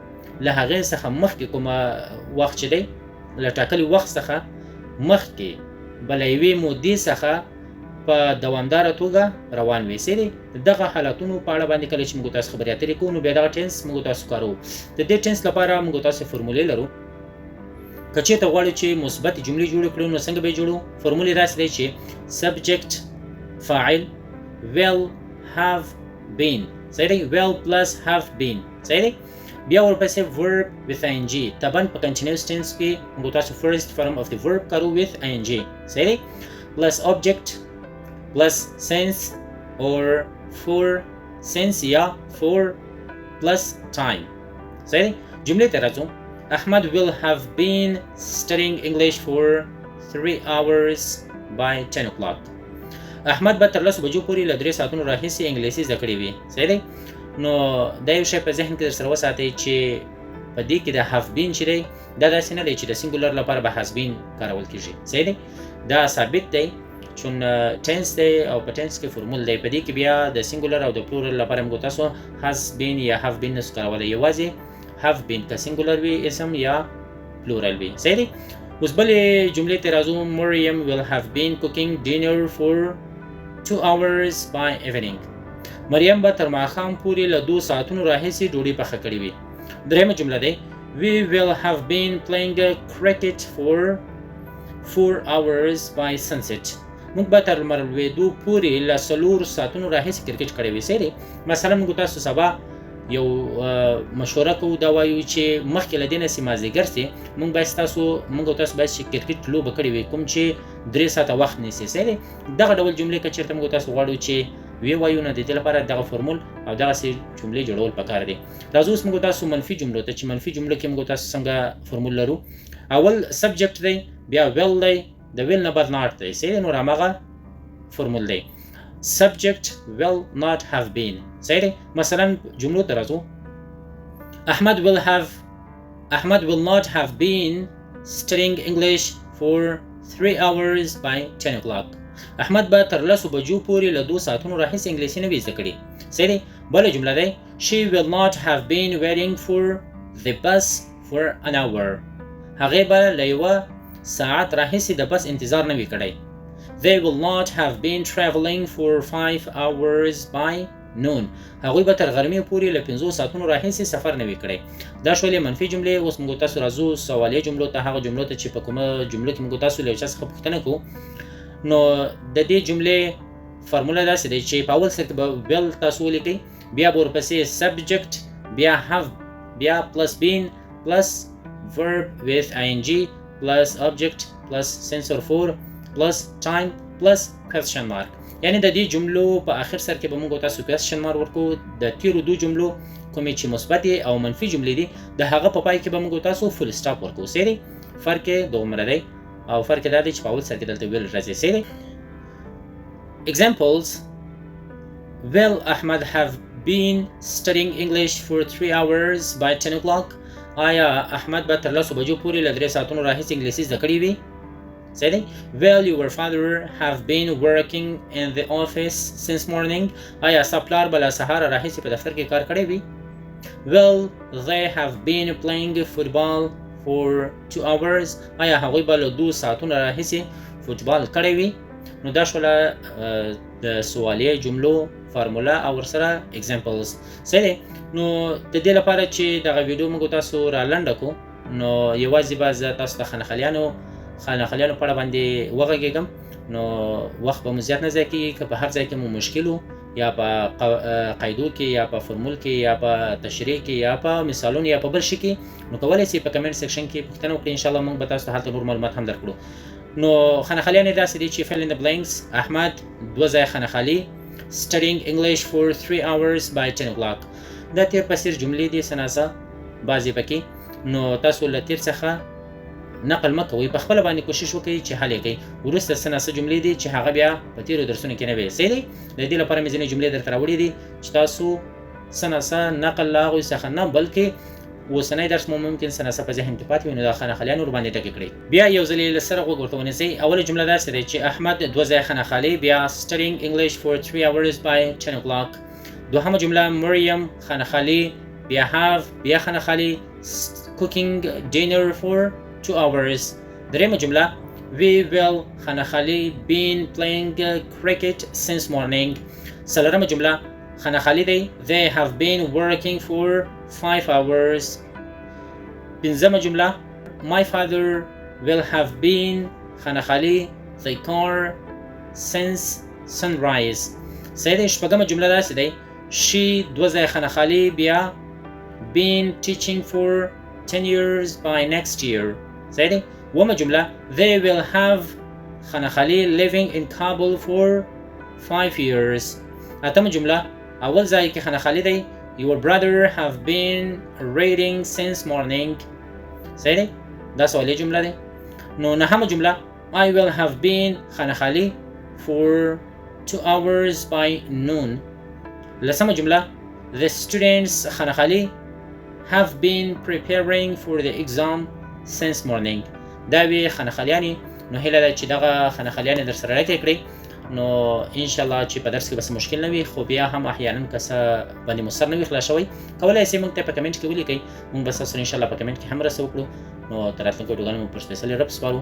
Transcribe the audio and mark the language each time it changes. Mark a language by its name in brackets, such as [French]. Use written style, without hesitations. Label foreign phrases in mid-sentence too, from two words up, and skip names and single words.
[Pashto] له هغې څخه مخکې کومه وخت چې دی، له ټاکلي وخت څخه مخکې به له یوې مودې څخه په دوامداره توګه روان وي. صحیح دی؟ د دغه حالتونو په اړه باندې کله چې موږ تاسو خبرې اترې کوو، نو بیا دغه ټینس موږ تاسو کاروو. د دې ټینس لپاره موږ تاسو فورمولې لرو. که چېرته غواړو چې مثبتې جملې جوړې کړو، نو څنګه به یې جوړو؟ فورمولې داسې دی چې subject فاعل [English] will have been. [Pashto] صحیح دی؟ [English] will plus have been. [Pashto] صحیح دی؟ بیا ورپسې [English] verb with ing. [Pashto] طبعا په [English] continuous tense [Pashto] کې موږ تاسو [English] first form of the verb [Pashto] کارو [English] with ing. [Pashto] صحیح دی؟ [English] plus object plus sense or for sense یا for plus time. [Pashto] صحیح دی؟ جملې ته راځو. [English] Ahmad will have been studying English for 3 hours by 10 o'clock. [Pashto] احمد به تر 10 بجو پورې له 3 ساعتونو راهیسې انګلیسي زده کړې وي. صحیح دی؟ نو دا یو شی په ذهن کې در سره وساتئ چې په دې کې د [English] have been [Pashto] چې دی، دا داسې نه دی چې د سینګولر لپاره به [English] has been [Pashto] کارول کېږي. صحیح دی؟ دا ثابت دی چون ټینس دی او په ټینس کې فورمول دی. په دې کې بیا د سینګولر او د پلورل لپاره موږ تاسو [English] has been [Pashto] یا [English] have been [Pashto] نسو کارولی، یوازې [English] have been [Pashto] که سینګولر وي اسم یا پلورل وي. صحیح دی؟ اوس بلې جملې ته راځو. [English] مریم will have been cooking dinner for 2 hours by evening. [Pashto] مریم به تر ماښام پورې له 2 ساعتونو راهیسې ډوډۍ پخه کړې وي. درېیمه جمله دی [English] we will have been playing cricket for 4 hours by sunset. [Pashto] موږ به تر لمر لوېدو پورې له 4 ساعتونو راهیسې کرکټ کړی وي. صحیح دی؟ مثلا موږ تاسو سبا یو مشوره کوو، دا وایو چې مخکې له دې نه چې مازدیګر سي موږ تاسو باید چې کرکټ لوبه کړې وي، کوم چې 3 ساعته وخت نیسي. صحیح دی؟ دغه ډول جملې که چېرته موږ تاسو غواړو چې وایو، نو د دې لپاره دغه فورمول او دغسې جملې جوړول پکار دي. راځو اوس موږ تاسو منفي جملو ته، چې منفي جملو کې موږ تاسو څنګه فورمول لرو. اول سبجکټ دی، بیا ویل دی، د ویل نه بعد ناٹ دی. صحیح دی؟ نور هماغه فورمول دی. [English] subject will not have been. [Pashto] صحیح دی؟ مثلا جملو ته راځو. [English] احمد will have Ahmad will not have been studying English for 3 hours by 10 o'clock. [Pashto] احمد به تر 10 بجو پورې له 2 ساعتونو راهیسې انګلیسي نه وي زده کړې. صحیح دی. بله جمله دی [English] She will not have been waiting for the bus for an hour. [Pashto] هغې به له 1 ساعت راهیسې د بس انتظار نه وي کړی. [English] They will not have been traveling for 5 hours by noon. [Pashto] هغوی به تر غرمې پورې له 5 ساعتونو راهیسې سفر نه وي کړی. دا شولې منفي جملې. اوس موږ تاسو راځو سوالیه جملو ته، هغه جملو ته چې په کومه جملو کې موږ تاسو له یو چا څخه پوښتنه کوو. نو د دې جملې فارموله داسې دی چې په اول سر کې به will تاسو ولیکئ، بیا به ورپسې subject، بیا have، بیا [English] plus been plus verb with ing plus object plus sensor for plus time plus question mark. [Pashto] یعنی د دې جملو په آخر سر کې به موږ تاسو [English] question mark [Pashto] ورکو. د تیرو 2 جملو کومې چې مثبت او منفي جملې دي د هغه په پای کې به موږ تاسو [English] full stop [Pashto] ورکو. صحیح. فرق یې دومره دی او فرق دا دی چې په اول سر کې دلته will راځي. صحیح. [English] Examples: Will Ahmad have been studying English for 3 hours by 10 o'clock? [Pashto] آیا احمد به تر 10 بجو پورې له 3 ساعتونو راهیسې انګلیسي زده کړې وي؟ صحیح دی. [English] Will your father have been working in the office since morning? [Pashto] آیا ستا پلار به له سهاره راهیسې په دفتر کې کار کړی وي؟ [English] Will they have been playing football for 2 hours? [Pashto] آیا هغوی به له 2 ساعتونو راهیسې فوټبال کړی وي؟ نو دا شوله د سوالیه جملو فارموله او ورسره examples. صحیح. نو د دې لپاره چې دغه ویډیو موږ تاسو را لنډه کړو، نو یوازې به زه تاسو ته خانخلیانو په اړه باندې وغږېږم. نو وخت به مو زیات نه ضایع کېږي. که په هر ځای کې مو مشکل و، یا په قاعدو کې، یا په فورمول کې، یا په تشریح کې، یا په مثالونو، یا په بل شي کې، نو کولی شئ په کمنټ سیکشن کې پوښتنه وکړئ. انشاءالله موږ به تاسو ته هلته نور معلومات هم درکړو. نو خانخلیان یې داسې دي چې [English] fill in the blanks. احمد [Pashto] 2 ځایه خانخالي [English] studying English for 3 hours by 10 o'clock. [Pashto] دا تیر پسیر جملې دي سناسه بعضې پکې. نو تاسو له تیر څخه نقل مه کوئ، په خپله باندې کوشش وکړئ چې حل یې کړئ. وروسته سناسه جملې دي چې هغه بیا په تیرو درسونو کې نه وي. صحیح دی. د دې لپاره مې ځینې جملې درته راوړي دي چې تاسو سناسه نقل له هغوی څخه نه، بلکې اوسنی درس مو ممکن سناسه په ذهن کې پاتې وي، نو دا خانخالیان ورباندې ټکې کړئ. بیا یو ځل یې له سره غوږ ورته ونیسئ. اوله جمله داسې دی چې احمد 2 ځایه خانخالي، بیا [English] studying English for 3 hours by 10 o'clock. [Pashto] دوهمه جمله مریم خانخالي، بیا have، بیا خانخالي [English] cooking dinner for 2 hours. [Pashto] دریمه جمله [English] we will خانخالي been playing cricket since morning. [Pashto] څلورمه جمله خانخالي دی [English] they have been working for 5 hours. [Pashto] پنځمه جمله [English] my father will have been خانخالي the car since sunrise. [Pashto] صحیح دی. شپږمه جمله داسې دی [English] she [Pashto] 2 ځایه خانخالي، بیا [English] been teaching for 10 years by next year. [Pashto] صحیح دی. اوومه جمله [English] they will have خانخالي living in Kabul for 5 years. [Pashto] اتمه جمله اول ځای کې خانخالي دی [English] your brother have been reading since morning. [Pashto] صحیح دی. دا سوالیه جمله دی. نو نهمه جمله [English] I will have been [Pashto] خانخالي [English] for 2 hours by noon. لسمه جمله the students خانخالي have been preparing for the exam since morning. [Pashto] دا وی خانخالیانی. نو هیله ده چې دغه خانخالیانې در سره راکې کړئ. نو انشاءالله چې په درس کې بس مشکل نه وي، خو بیا هم احیانا که څه باندې مو سر نه وي خلاص شوی، کولی شئ موږ ته په کمنټ کې ولیکئ. موږ به ستاسو سره انشاءالله په کمنټ کې هم مرسته وکړو. نو تر راتلونکو ویډیوګانو مو پر سپیڅلي رب سپارو.